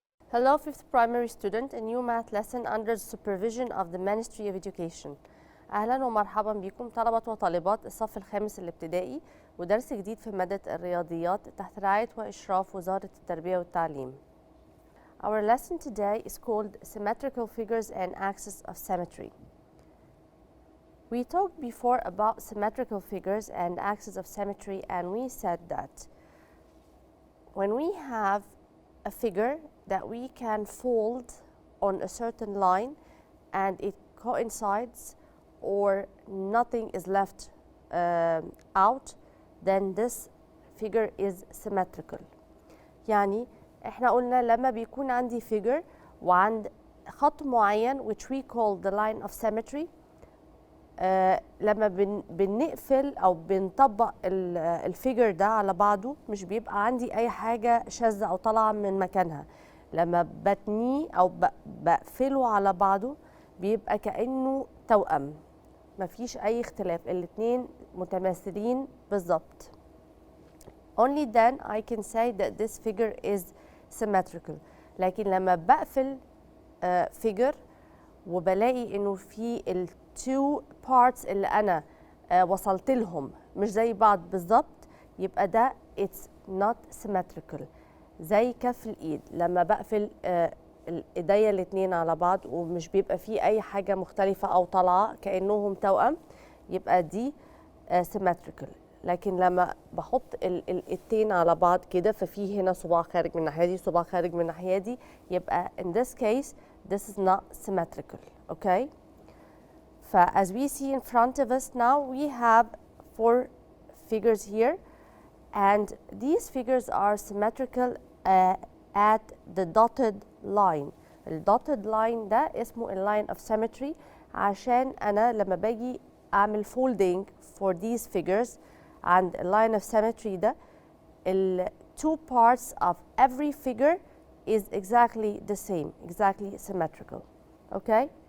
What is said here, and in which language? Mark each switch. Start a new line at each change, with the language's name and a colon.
English: Hello, 5th primary student, a new math lesson under the supervision of the Ministry of Education.
Arabic: أهلا ومرحبا بكم طلبة وطالبات الصف الخامس الابتدائي ودرس جديد في مادة الرياضيات تحت رعاية وإشراف وزارة التربية والتعليم.
English: Our lesson today is called Symmetrical Figures and Axis of Symmetry. We talked before about symmetrical figures and axis of symmetry, and we said that when we have a figure that we can fold on a certain line and it coincides or nothing is left out, then this figure is symmetrical.
Arabic: يعني احنا قلنا لما بيكون عندي figure وعند خط معين
English: which we call the line of symmetry،
Arabic: لما بنقفل او بنطبق الفيجر ده على بعضه مش بيبقى عندي اي حاجه شاذه او طالعه من مكانها. لما بتنيه او بقفله على بعضه بيبقى كانه توأم، مفيش اي اختلاف، الاتنين متماثلين بالظبط.
English: Only then I can say that this figure is symmetrical.
Arabic: لكن لما بقفل figure وبلاقي انه في التو بارتس اللي انا وصلت لهم مش زي بعض بالظبط، يبقى ده
English: it's not symmetrical.
Arabic: زي كف الايد، لما بقفل ايديا الاتنين على بعض ومش بيبقى فيه اي حاجه مختلفه او طالعه كانهم توأم، يبقى دي symmetrical. لكن لما بحط الايدين على بعض كده ففي هنا صباع خارج من الناحيه دي صباع خارج من الناحيه دي، يبقى
English: in this case this is not symmetrical. Okay, as we see in front of us now, we have 4 figures here, and these figures are symmetrical at the dotted line. The dotted line
Arabic: ده اسمه
English: line of symmetry
Arabic: عشان أنا لما باجي أعمل
English: folding for these figures and line of symmetry ده ال 2 parts of every figure is exactly the same, exactly symmetrical. Okay?